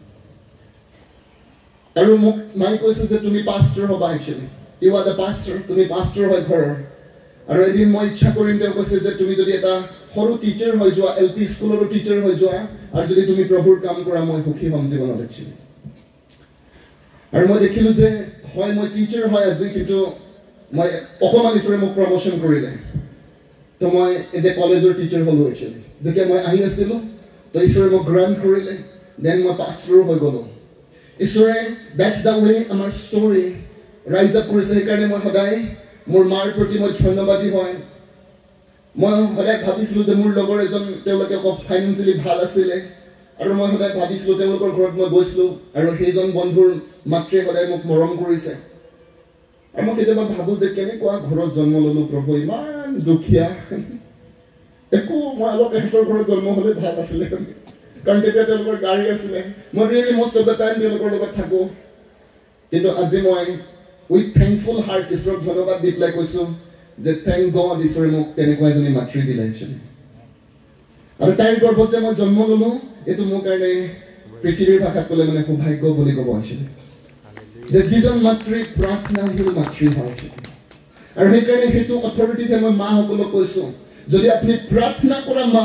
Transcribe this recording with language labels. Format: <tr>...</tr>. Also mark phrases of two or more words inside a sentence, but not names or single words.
<as>আৰু মোক মাই কৈছে যে তুমি পাস্তৰ হবা একচুয়ালি</as> <en>you are the pastor</en> <as>তুমি পাস্তৰ হয় ঘৰৰ আৰু এদিন মই ইচ্ছা কৰিম তেওঁ কৈছে যে তুমি যদি এটা সৰু টিচাৰ হৈ যোৱা এলপি স্কুলৰ টিচাৰ হৈ যোৱা আৰু যদি তুমি প্ৰভুৰ কাম কৰা মই সুখী হ'ম জীৱনত একচুয়ালি আৰু মই দেখিলো যে হয় মই টিচাৰ হয় আজি কিন্তু মই অকমান ঈশ্বৰে মোক প্ৰমোশন কৰিলে তো মই</as> <en>as a</en> <as>কলেজৰ টিচাৰ হলো একচুয়ালি যেতিয়া মই আহি আছিলো তো ঈশ্বৰে মোক গ্ৰান্ট কৰিলে দেন মই পাস্তৰ হৈ গলো ঈশ্বৰে</as> <en>that's the way</en> <as>আমাৰ ষ্টৰী</as> <en>rise up</en> <as>কৰিছে সেইকাৰণে মই সদায় মোৰ মাৰ প্ৰতি মই ধন্যবাদী হয় মই সদায় ভাবিছিলো যে মোৰ লগৰ এজন তেওঁলোকে ফাইনেন্সিয়ালি ভাল আছিলে আৰু মই সদায় ভাবিছিলো তেওঁলোকৰ ঘৰত মই গৈছিলো আৰু সেইজন বন্ধুৰ মাতৃ সদায় মোক মৰম কৰিছে আৰু মই কেতিয়াবা ভাবো যে কেনেকুৱা ঘৰত জন্ম ললো প্ৰভু ইমান দুখীয়া একো মই অলপ এহঁতৰ ঘৰত জন্ম হলে ভাল আছিলে কাৰণ তেতিয়া তেওঁলোকৰ গাড়ী আছিলে মই ৰিয়েলি</as> <en>most of the time</en> <as>তেওঁলোকৰ লগত থাকো কিন্তু আজি মই</as> <en>with thankful heart</en> <as>ঈশ্বৰক ধন্যবাদ দি পেলাই কৈছো যে</as> <en>thank God</en> <as>ঈশ্বৰে মোক তেনেকুৱা এজনী মাতৃ দিলে একচুয়ালি আৰু তাইৰ গৰ্ভত যে মই জন্ম ললো এইটো মোৰ কাৰণে পৃথিৱীৰ ভাষাত ক'লে মানে সৌভাগ্য বুলি ক'ব একচুয়ালি যে যিজন মাতৃ প্ৰাৰ্থনাশীল মাতৃ হয় আৰু সেইকাৰণে সেইটো অথৰিটিতে মই মাসকলক কৈছো যদি আপুনি প্ৰাৰ্থনা কৰা মা</as>